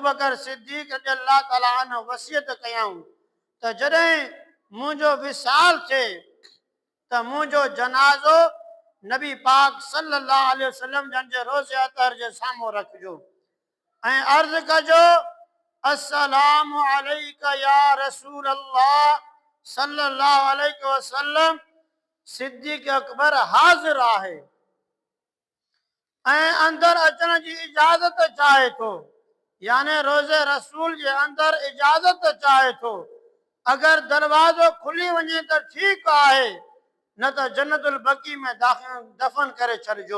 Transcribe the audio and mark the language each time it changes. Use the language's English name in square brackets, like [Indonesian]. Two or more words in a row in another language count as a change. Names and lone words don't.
[Sindhi] बकर सिद्दीक़ [Arabic] الله تعالى عنه [Sindhi] वसियत कयऊं त जॾहिं मुंहिंजो विसाल थिए त मुंहिंजो जनाज़ो नबी पाक [Arabic] صلى الله عليه وسلم [Sindhi] जन जे रोज़े अतहर जे साम्हूं रखिजो ऐं अर्ज़ कजो [Arabic] السلام عليك يا رسول الله صلى الله عليه وسلم, [Sindhi] सिद्दीक़ अकबर हाज़िर आहे ऐं अंदरि अचण जी इजाज़त चाहे थो, यानी रोज़े रसूल जे अंदरि इजाज़त चाहे थो। अगर दरवाज़ो खुली वञे त ठीकु आहे, न त जन्नतुल बकी में दफ़न करे छॾिजो।